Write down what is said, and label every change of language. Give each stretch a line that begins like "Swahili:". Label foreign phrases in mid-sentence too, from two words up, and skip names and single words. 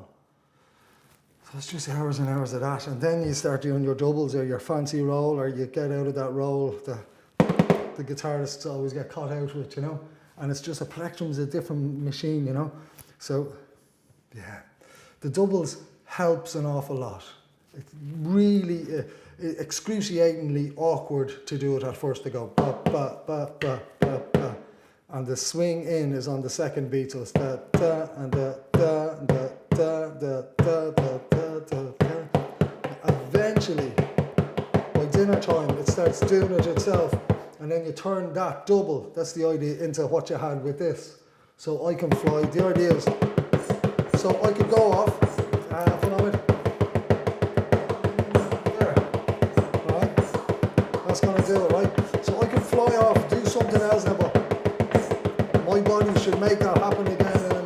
English: So it's just hours and hours of that, and then you start doing your doubles or your fancy roll, or you get out of that roll the guitarists always get caught out with, you know, and it's just a plectrum's a different machine, you know. So, yeah, the doubles helps an awful lot. It's really excruciatingly awkward to do it at first, to go ba ba ba ba ba ba, and the swing in is on the second beat, so it's da da and da da and da da da da da da da. Eventually, by dinner time, it starts doing it itself, and then you turn that double, that's the idea, into what you had with this. So I can fly, the idea is, so I could go off, follow it, there, right, that's going to do it, right, so I can fly off, do something else now, but my body should make that happen again.